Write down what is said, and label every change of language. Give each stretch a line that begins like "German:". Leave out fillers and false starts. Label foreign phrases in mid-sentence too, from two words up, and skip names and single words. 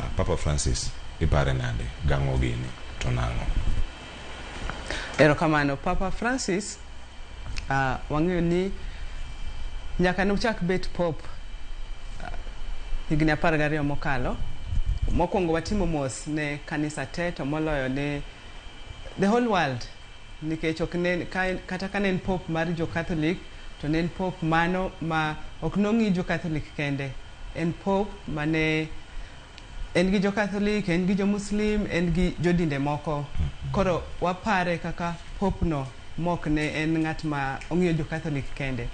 Luo (Kenya and Tanzania): Papa Francis ipare nade gang'o gini to nang'o? Erokamano. Papa Francis wang'eyo ni nyaka nochak bet pop higni 12 mokalo. Mokwongo watimo mos ne kanisa te to moloyo ne
English: the whole world,
Luo (Kenya and Tanzania): nikech kata ka ne en pop mar jo Catholic to ne en pop mano ma ok nong'i jo Catholic kende. En pop mane en gi jo Catholic, en gi jo Muslim, en gi jo dinde moko. Koro wapare kaka pop no mok ne en ng'at ma ong'iyo jo Catholic kende.